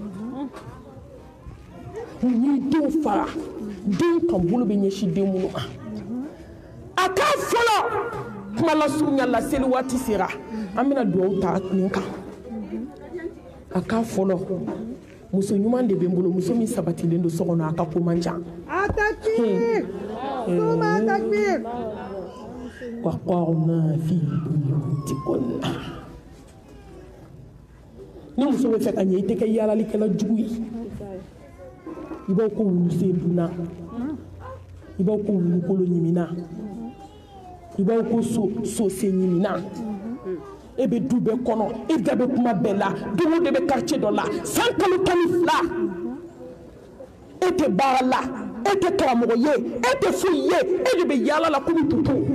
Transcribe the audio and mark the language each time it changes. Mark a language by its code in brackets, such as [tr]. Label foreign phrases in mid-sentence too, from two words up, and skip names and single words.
[bm] mun y'i denw fara den kan bolo bɛ ɲɛsin den minnu ma a k'a fɔlɔ kuma lasurunya la seli waati sera an bɛna dugawu ta nin kan a k'a fɔlɔ muso ɲuman de bɛ n bolo muso min sabatilen don so kɔnɔ a ka ko man ca [ar] وقرنا في بيوتكن [bm] ni muso bɛ fɛ ka ɲɛ i tɛ kɛ yaalalikɛla jugu ye i b'aw ko wulusen dunna i b'aw ko wulukolo ɲimina i b'aw ko sose ɲimina e bɛ du bɛɛ kɔnɔ e da bɛ kuma bɛɛ la don o de bɛ quartier dɔ la san kalo 12 e tɛ baara la e tɛ karamɔgɔ ye e tɛ foyi ye e de bɛ yaala la komi tutu